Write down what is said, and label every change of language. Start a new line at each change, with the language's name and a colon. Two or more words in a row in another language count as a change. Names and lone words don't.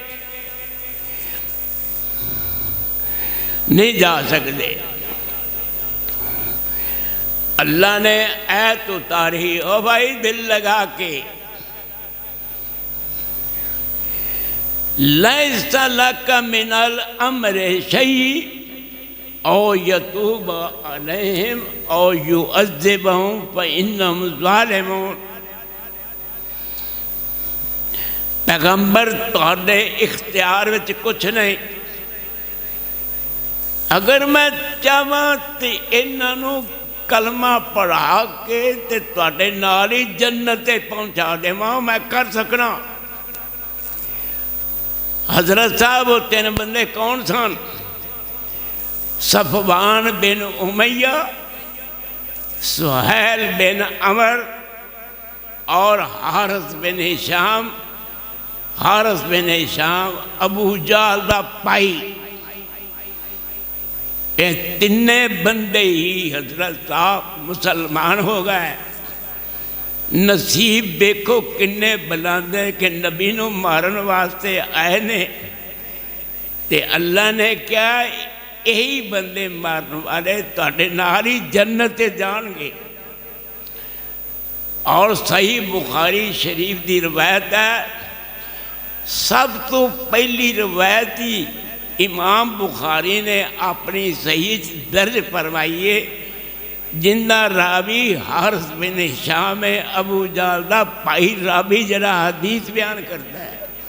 Urdu: نہیں جا سکتے۔
Punjabi: اللہ نے ایت اتاری، او بھائی دل لگا کے،
Arabic: لیس لک من الامر شیء او یتوب علیہم او یعذبہم فانہم ظالمون۔
Punjabi: پیغمبر تہاڈے اختیار وچ کچھ نہیں، اگر میں چاہواں تے انہاں نوں کلمہ پڑھا کے تے تہاڈے نال ہی جنت پہنچا دیواں، میں کر سکنا۔ حضرت صاحب وہ تین بندے کون سن؟ صفوان بن امیہ، سہیل بن عمر اور حارث بن ہشام۔ حارث بن ہشام ابو جہل دا پائی۔
Urdu: یہ تینے بندے ہی حضرت صاحب مسلمان ہو گئے۔
Punjabi: نصیب دیکھو کنے بلاندے کہ نبی نو مارن واسطے آئے نے، تے اللہ نے کیا یہی بندے مارن والے تہاڈے نال ہی جنت جان گے۔ اور صحیح بخاری شریف دی روایت ہے، سب تو پہلی روایت ہی امام بخاری نے اپنی صحیح درج فرمائیے، جندہ راوی حارث بن ہشام ابو جہل دا پائی راوی جڑا حدیث بیان کرتا ہے۔